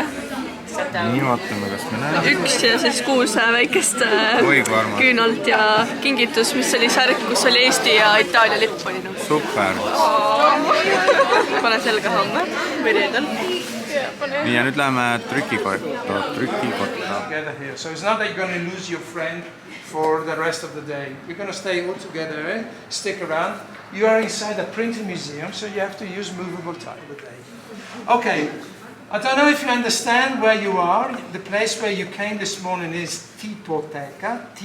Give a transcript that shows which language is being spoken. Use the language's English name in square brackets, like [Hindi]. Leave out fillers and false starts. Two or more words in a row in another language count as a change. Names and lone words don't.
[Estonian] Nii, vaatame, kas me näeme. Üks ja siis 6 väikest küünalt ja kingitus, mis oli särk, kus oli Eesti ja Itaalia lipp oli. Super. Pane selga homme või reedel. Nii, ja nüüd läheme trükikotta. [English] So it's not that you're going to lose your friend for the rest of the day. We're going to stay all together, stick around. You are inside a printing museum, so you have to use movable type today. Okay. I don't know if you understand where you are. The place where you came this morning is Tipoteca.